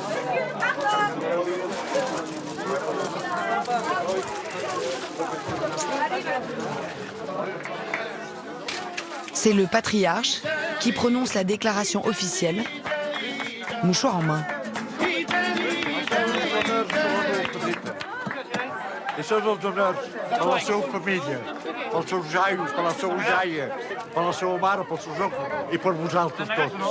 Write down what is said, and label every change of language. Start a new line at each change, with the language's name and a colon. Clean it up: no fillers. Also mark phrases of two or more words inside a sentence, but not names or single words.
French: C'est le patriarche qui prononce la déclaration officielle, mouchoir en main.
Catalan: E són els honors a la seva família, pels seus jaios, per la seva jaia, per la seva mare, pels seus oncles i per vosaltres tots.